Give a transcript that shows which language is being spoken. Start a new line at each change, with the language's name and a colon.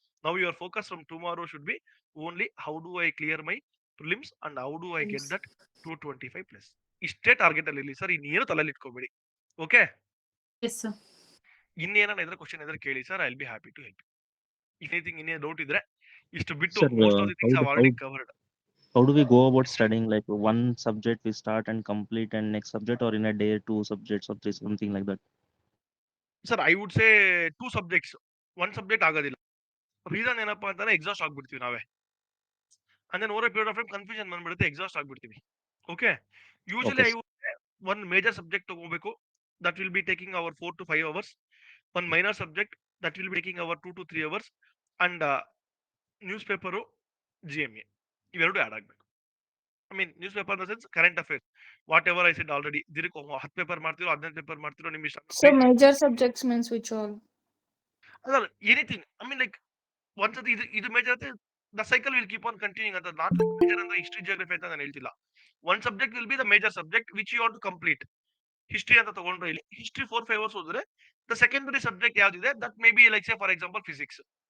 English: Now your focus from tomorrow should be only how do I clear my prelims and how do I get that 225+.
Kannada: ಇಷ್ಟೇ target ಅಲ್ಲಿ ಇರಲಿ sir, ಇನ್ನೇನು ತಲೆಯಲ್ಲಿ ಇಟ್ಕೋಬೇಡಿ.
English: Okay, yes sir.
Kannada: ಇನ್ನೇನ ಇದ್ರೆ question ಇದ್ರೆ ಕೇಳಿ sir,
English: I will be happy to help.
Kannada: If anything ಇನ್ನೇನು ಡೌಟ್ ಇದ್ರೆ ಇಷ್ಟು ಬಿಟ್ಟು
English: Sir, most of the things are already covered. how do we go about studying? Like one subject we start and complete, and next subject, or in a day 2 subjects or 3, something like that? Sir I would say 2 subjects,
Kannada: 1 subject ಆಗೋದಿಲ್ಲ. Reason ಏನಪ್ಪಾ ಅಂತಾನೆ exhaust ಆಗ್ಬಿಡ್ತೀವಿ ನಾವೇ.
English: and then over a period of time confusion
Kannada: ಬಂದ್ಬಿಡುತ್ತೆ, exhaust ಆಗ್ಬಿಡ್ತೀವಿ.
English: okay, usually Okay, I would say one major subject
Kannada: ತಗೋಬೇಕು,
English: That will be taking our 4 to 5 hours. One minor subject that will be taking our 2 to 3 hours. And newspaper, GMA
Kannada: ಇವೆರಡು add ಆಗ್ಬೇಕು.
English: I mean newspaper in the sense current affairs, whatever I said already.
Kannada: ದಿನಕ್ಕೆ 10 paper ಮಾಡ್ತಿರೋ, 15 paper ಮಾಡ್ತಿರೋ, ನಿಮ್ ಇಷ್ಟ.
English: So major subjects means which all?
Kannada: ಅದಲ್ಲ
English: Anything, I mean like ಒಂದ್ಸತಿ ಇದು major ಆದ್ರೆ the cycle will keep on continuing ಅಂತ. Not like major
Kannada: ಅಂದ್ರೆ ಹಿಸ್ಟ್ರಿ ಜಿಯೋಗ್ರಫಿ ಅಂತ ನಾನು ಹೇಳ್ತಿಲ್ಲ.
English: One subject will be the major subject which you want to complete. History
Kannada: ಅಂತ ತಗೊಂಡ್ರೆ ಇಲ್ಲಿ
English: history 4-5 hours
Kannada: ಹೋದ್ರೆ
English: The secondary subject ಯಾವ್ದಿದೆ that may be like say for example physics.